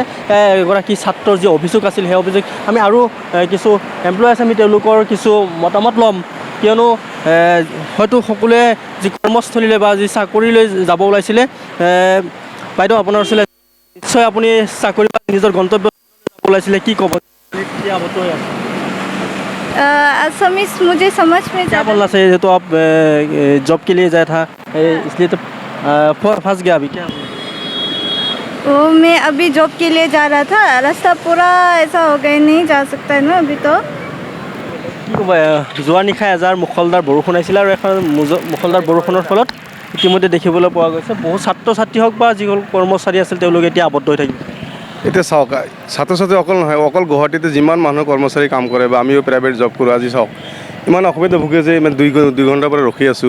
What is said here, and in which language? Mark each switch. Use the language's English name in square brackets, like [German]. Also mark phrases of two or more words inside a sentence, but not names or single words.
[Assamese] এগৰাকী ছাত্ৰৰ যি অভিযোগ আছিল সেই অভিযোগ আমি আৰু কিছু এমপ্লয় আছে আমি তেওঁলোকৰ কিছু মতামত ল'ম কিয়নো হয়তো সকলোৱে যি কৰ্মস্থলীলৈ বা যি চাকৰিলৈ যাব ওলাইছিলে। বাইদেউ আপোনাৰ ওচৰলৈ নিশ্চয় আপুনি চাকৰি বা নিজৰ গন্তব্য যাব ওলাইছিলে, কি ক'ব? [Hindi] असमीज मुझे समझ में क्या बोलना चाहिए तो आप जॉब के लिए जाया था इसलिए तो फंस गया अभी क्या? वो मैं अभी जॉब के लिए जा रहा था, रास्ता पूरा ऐसा हो गया नहीं जा सकता है ना अभी तो। [Assamese] কি ক'ব যোৱা নিশা এজাৰ মুখলধাৰ বৰষুণ আহিছিলে আৰু এখন মুখলধাৰ বৰষুণৰ ফলত ইতিমধ্যে দেখিবলৈ পোৱা গৈছে বহু ছাত্ৰ ছাত্ৰী হওক বা যিসকল কৰ্মচাৰী আছিল তেওঁলোকে এতিয়া আবদ্ধ হৈ থাকিব। এতিয়া চাওক ছাত্ৰ ছাত্ৰী অকল নহয়, অকল গুৱাহাটীতে যিমান মানুহ কৰ্মচাৰী কাম কৰে বা আমিও [English] private job [Assamese] কৰোঁ, আজি চাওক ইমান অসুবিধা ভুগি যে ইমান 2 ঘণ্টাৰ পৰা ৰখি আছোঁ।